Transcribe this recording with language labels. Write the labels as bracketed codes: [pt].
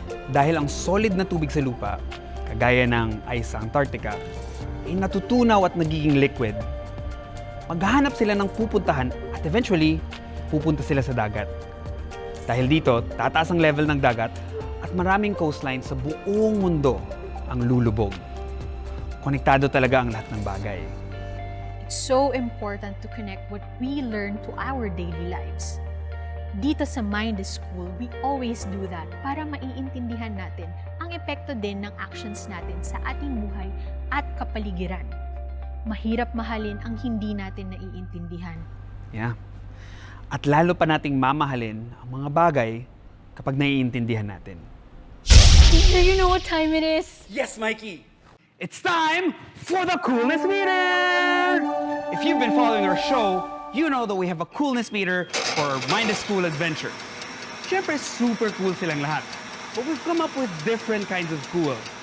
[tl] Dahil ang solid na tubig sa lupa, kagaya ng ice sa Antarctica, ay natutunaw at nagiging liquid. Maghahanap sila ng pupuntahan at eventually, pupunta sila sa dagat. Dahil dito, tataas ang level ng dagat at maraming coastline sa buong mundo ang lulubog. Konektado talaga ang lahat ng bagay. [en] It's so important to connect what we learn to our daily lives. [tl] Dito sa Mind School, [en] we always do that [tl] para maiintindihan natin ang epekto din ng actions natin sa ating buhay at kapaligiran. Mahirap mahalin ang hindi natin naiintindihan. [en] Yeah. [tl] At lalo pa nating mamahalin ang mga bagay kapag naiintindihan natin. [en] Do you know what time it is? Yes, Mikey! It's time for the Coolness Meter! If you've been following our show, you know that we have a Coolness Meter for our Mind School adventure. [tl] Siyempre, super cool silang lahat. [en] But we've come up with different kinds of cool.